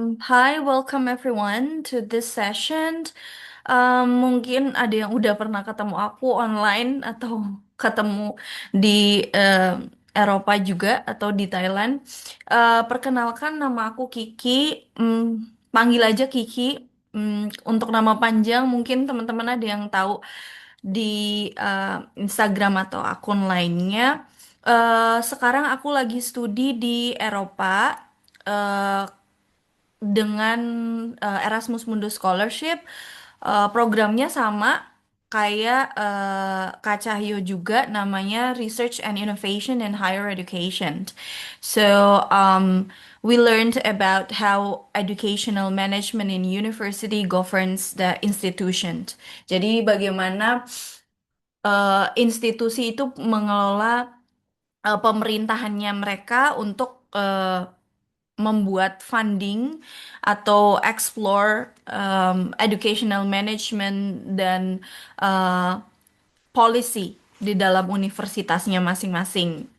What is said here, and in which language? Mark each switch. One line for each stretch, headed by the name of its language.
English: Hi, welcome everyone to this session.
Indonesian: Mungkin ada yang udah pernah ketemu aku online atau ketemu di Eropa juga atau di Thailand. Perkenalkan nama aku Kiki. Panggil aja Kiki. Untuk nama panjang mungkin teman-teman ada yang tahu di Instagram atau akun lainnya. Sekarang aku lagi studi di Eropa eh, dengan Erasmus Mundus Scholarship. Programnya sama kayak Kak Cahyo juga, namanya Research and Innovation in Higher Education.
English: So we learned about how educational management in university governs the institution.
Indonesian: Jadi bagaimana institusi itu mengelola pemerintahannya mereka untuk membuat funding atau
English: explore educational management
Indonesian: dan uh, policy di dalam universitasnya masing-masing.